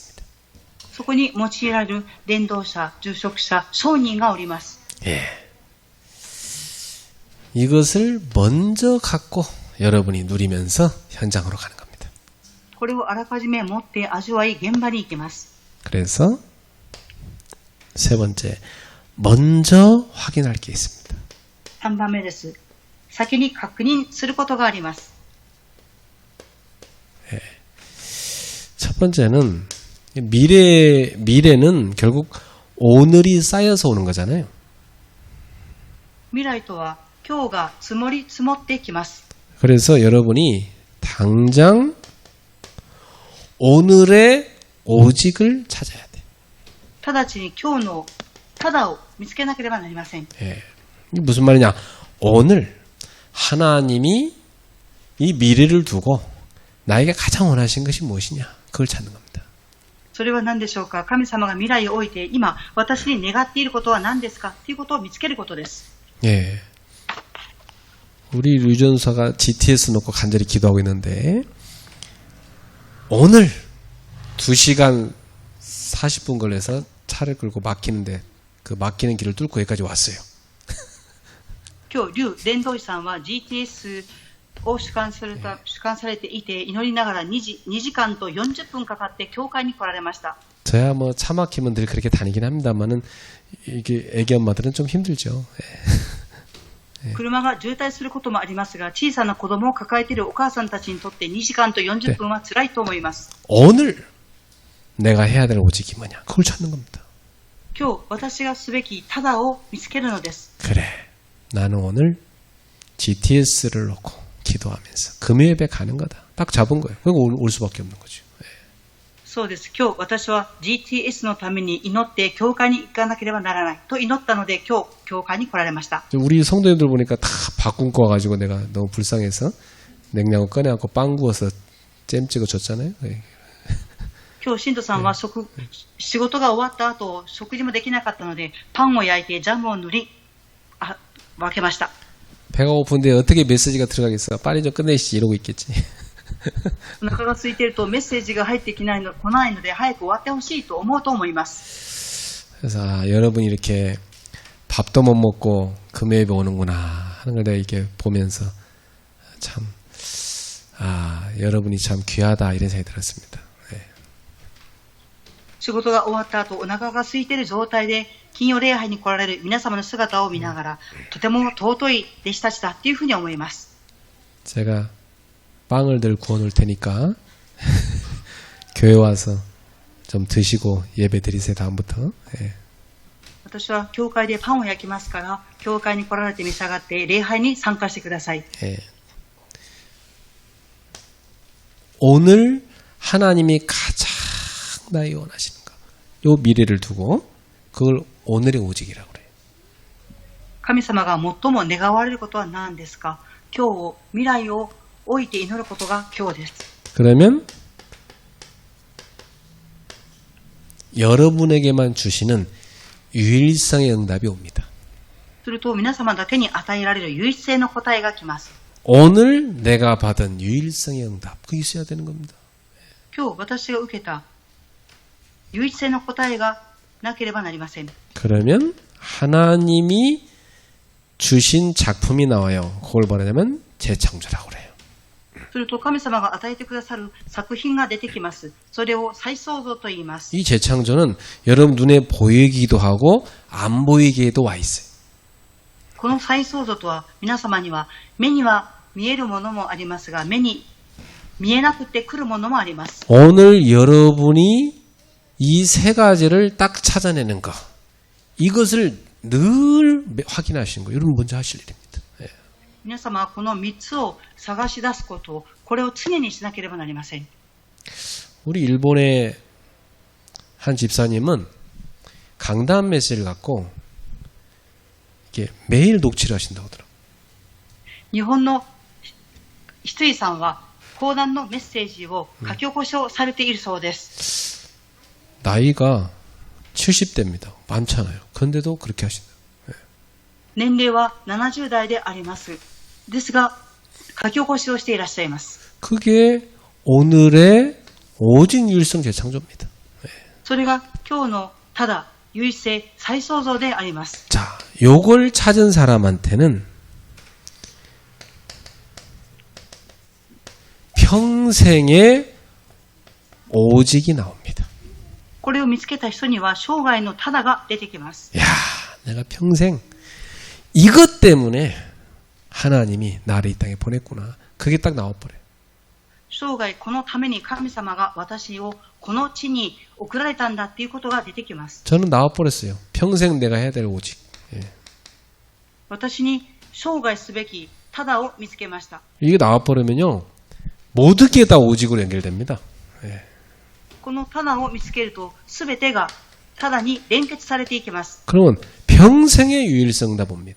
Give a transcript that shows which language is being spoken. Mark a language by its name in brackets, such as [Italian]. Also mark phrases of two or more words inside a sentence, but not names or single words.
[Japanese] そこに用いられる伝道者、住職者、商人がおります。 [Korean] 예. 이것을 먼저 갖고 여러분이 누리면서 현장으로 가는 겁니다. [Japanese] これをあらかじめ持って味わい現場に行きます。 [Korean] 그래서 세 번째, 먼저 확인할 게 있습니다. [Japanese] 3 番目です。先に確認することがあります。 [Korean] 첫 번째는 미래는 결국 오늘이 쌓여서 오는 거잖아요. [Japanese] 未来とは今日が積もり積もってきます。 [Korean] 그래서 여러분이 당장 오늘의 오직을 찾아야 돼. [Japanese] 直ちに今日のただを見つけなければなりません。 [Korean] 예. 이게 무슨 말이냐? 오늘 하나님이 이 미래를 두고 나에게 가장 원하신 것이 무엇이냐? 그걸 찾는 겁니다. [Japanese] それは何でしょうか。神様が未来を置いて今私に願っていることは何ですかということを見つけることです。 [Korean] 예. 우리 류전사가 GTS 놓고 간절히 기도하고 있는데 오늘 2시간 40분 걸려서 차를 끌고 막히는데 그 막히는 길을 뚫고 여기까지 왔어요. [Japanese] 今日、劉伝道師さんは GTS を主観されていて祈りながら2時間と40分かかって教会に来られました。 [Korean] 저야 뭐 차 막히면 늘 그렇게 다니긴 합니다만은 이게 애기 엄마들은 좀 힘들죠. [Japanese] 車が渋滞することもありますが、小さな子供を抱えているお母さんたちにとって2時間と40分は辛いと思います。 [Korean] 오늘 내가 해야 될 오직이 뭐냐? 그걸 찾는 겁니다. [Japanese] 今日私がすべきただを見つけるのです。 [Korean] 그래. 나는 오늘 GTS를 놓고 기도하면서 금요예배 가는 거다. 딱 잡은 거예요. 그리고 올 수밖에 없는 거죠. [Japanese] そうです。今日私は GTS のために祈って教会に行かなければならないと祈ったので今日教会に来られました。 [Korean] 우리 성도님들 보니까 다 바꾼 거 가지고 내가 너무 불쌍해서 냉장고 꺼내갖고 빵 구워서 잼 찍어 줬잖아요. [Japanese] 今日信徒さんは仕事が終わった後食事もできなかったのでパンを焼いてジャムを塗り分けました。 [Korean] 배가 고픈데 어떻게 메시지가 들어가겠어? 빨리 좀 끝내시지 이러고 있겠지. [Japanese] お腹が空いているとメッセージが入って来ないので早く終わってほしいと思うと思います。 [Korean] 그래서 여러분이 이렇게 밥도 못 먹고 금요예배 오는구나 하는 걸 내가 이렇게 보면서 참 여러분이 참 귀하다 이런 생각이 들었습니다. [Japanese] 仕事が終わった後お腹が空いている状態で金曜礼拝に来られる皆様の姿を見ながらとても尊い弟子たちだっていうふうに思います。 [Korean] 제가 빵을 늘 구워놓을 테니까 교회 와서 좀 드시고 예배 드리세요 다음부터. [Japanese] 私は教会でパンを焼きますから教会に来られて召し上がって礼拝に参加してください。 [Korean] 오늘 하나님이 가장 나의 원하시는 것, 요 미래를 두고 그걸 오늘의 오직이라고 그래요. [Japanese] 神様が最も願われることは何ですか。今日を未来を置いて祈ることが今日です。 [Korean] 그러면 여러분에게만 주시는 유일성의 응답이 옵니다. [Japanese] すると皆様だけに与えられる唯一性の答えが来ます。 [Korean] 오늘 내가 받은 유일성의 응답, 그게 있어야 되는 겁니다. [Japanese] 今日私が受けた唯一性の答えがなければなりません。 [Korean] 그러면 하나님이 주신 작품이 나와요. 그걸 뭐냐면 재창조라고 그래요. [Japanese] すると神様が与えてくださる作品が出てきます。それを再創造と言います。 [Korean] 이 재창조는 여러분 눈에 보이기도 하고 안 보이기에도 와 있어요. [Japanese] この再創造とは皆様には目には見えるものもありますが目に見えなくて来るものもあります。 [Korean] 오늘 여러분이 이 세 가지를 딱 찾아내는 것, 이것을 늘 확인하시는 거, 여러분 먼저 하실 일입니다. [Japanese] 皆様はこの3つを探し出すことをこれを常にしなければなりません。 [Korean] 우리 일본의 한 집사님은 강단 메시지를 갖고 이게 매일 녹취를 하신다고 하더라고요. [Japanese] 日本のひついさんは講談のメッセージを書き起こしをされているそうです。 [Korean] 나이가 70대입니다. 많잖아요. 그런데도 그렇게 하신다. [Japanese] 年齢は70代であります。ですが書き起こしをしていらっしゃいます。 [Korean] 그게 오늘의 오직 유일성 재창조입니다. [Japanese] それが今日のただ唯一性再創造であります。 [Korean] 자, 요걸 찾은 사람한테는 평생의 오직이 나옵니다. [Japanese] これを見つけた人には生涯のただが出てきます。 [Korean] 야, 내가 평생 이것 때문에 하나님이 나를 이 땅에 보냈구나. 그게 딱 나와버려요. [Japanese] 生涯このために神様が私をこの地に送られたんだっていうことが出てきます。 [Korean] 저는 나와버렸어요. 평생 내가 해야 될 오직. 예. [Japanese] 私に生涯すべきただを見つけました。 [Korean] 이게 나와버리면요. 모든 게 다 오직으로 연결됩니다. 예. [Japanese] このただを見つけると全てがただに連結されていきます。 [Korean] 그러면 평생의 유일성이다 봅니다.